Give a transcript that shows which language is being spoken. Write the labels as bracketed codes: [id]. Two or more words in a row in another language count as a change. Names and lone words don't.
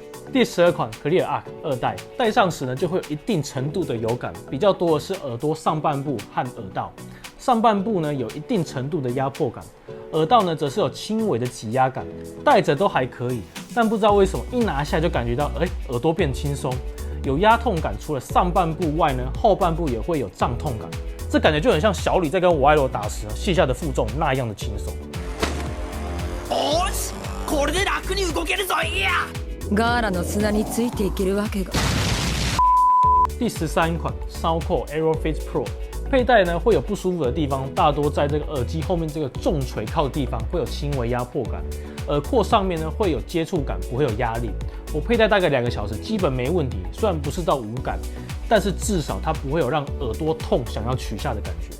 [zh] 第12款 Clear Arc 2 代，戴上时呢就会有一定程度的有感，比较多的是耳朵上半部和耳道，上半部呢有一定程度的压迫感，耳道呢则是有轻微的挤压感，戴着都还可以，但不知道为什么一拿下就感觉到，耳朵变轻松，有压痛感。除了上半部外呢，后半部也会有胀痛感，这感觉就很像小李在跟我爱罗打时卸下的负重那样的轻松。 [ja] これで楽に動けるぞいや。ガーラの砂についていけるわけが。 [zh] 第13款 Soundcore Aerofit Pro， 佩戴呢会有不舒服的地方，大多在这个耳机后面这个重垂靠的地方会有轻微压迫感，耳廓上面呢会有接触感，不会有压力。我佩戴大概2个小时，基本没问题。虽然不是到无感，但是至少它不会有让耳朵痛想要取下的感觉。